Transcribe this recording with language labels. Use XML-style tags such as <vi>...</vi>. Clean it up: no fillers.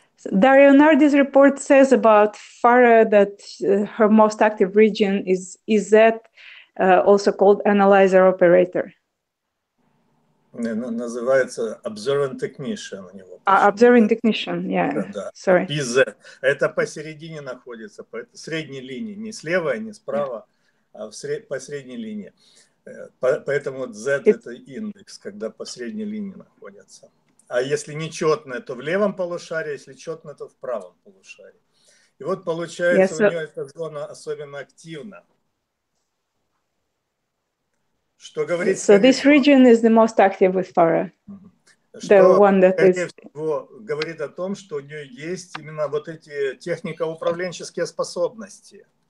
<en>Dario Nardi's report says about Farrah that her most active region is EZ, also called analyzer operator.</en> <ru>Называется</ru> <en>Observant Technician</en> <ru>у него.</ru> <en>Observing Technician, yeah.</en> <ru>Да.</ru> <en>Sorry. PZ.</en> <ru>Это посередине находится, по средней линии, не слева, не справа, а по средней линии. Поэтому Z это индекс, когда по средней линии находится. А если нечетное, то в левом полушарии, если четное, то в правом полушарии. И вот получается, у нее эта зона особенно активна. Что говорит...</ru> <en>So this region is the most active with Farrah.</en> <ru>Что, скорее всего, говорит о том, что у нее есть именно вот эти технико-управленческие способности.</ru>